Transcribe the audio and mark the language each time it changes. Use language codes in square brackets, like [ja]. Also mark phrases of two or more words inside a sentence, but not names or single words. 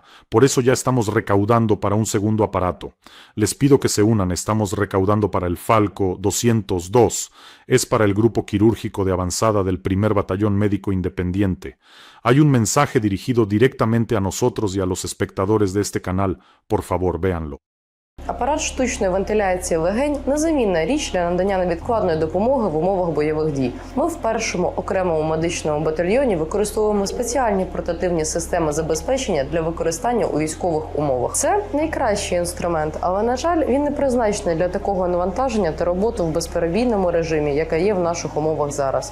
[es] Por eso ya estamos recaudando para un segundo aparato. Les pido que se unan, estamos recaudando para el Falco 202. Es para el grupo quirúrgico de avanzada del primer batallón médico independiente. Hay un mensaje dirigido directamente a nosotros y a los espectadores de este canal. Por favor, véanlo. [uk] Апарат штучної вентиляції легень – незамінна річ для надання невідкладної допомоги в умовах бойових дій. Ми в першому окремому медичному батальйоні використовуємо спеціальні портативні системи забезпечення для використання у військових умовах. Це найкращий інструмент, але, на жаль, він не призначений для такого навантаження та роботи в безперебійному режимі, яка є в наших умовах зараз.